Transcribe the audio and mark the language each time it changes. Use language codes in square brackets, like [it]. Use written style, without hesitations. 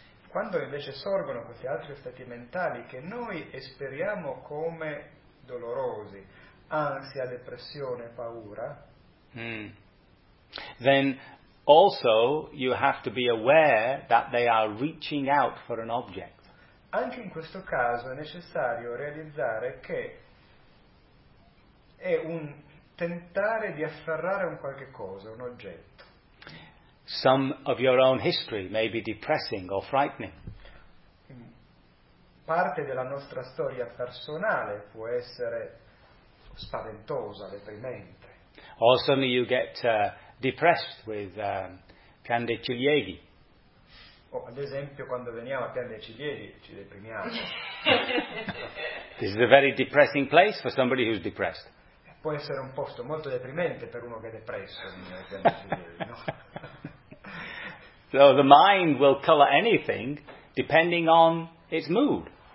[it] Quando invece sorgono questi altri stati mentali che noi esperiamo come dolorosi, ansia, depressione, paura. [en] Then also you have to be aware that they are reaching out for an object. [it] Anche in questo caso è necessario realizzare che è un tentare di afferrare un qualche cosa, un oggetto. [en] Some of your own history may be depressing or frightening. [it] Parte della nostra storia personale può essere spaventosa, deprimente. [en] Or suddenly you get depressed with Khande Chilieghi. [it] Oh, ad esempio quando veniamo a Khande Chilieghi ci deprimiamo. [en] This is a very depressing place for somebody who's depressed. [it] Può essere un posto molto deprimente per uno che è depresso, no? [en] So the mind will colour anything depending on its mood.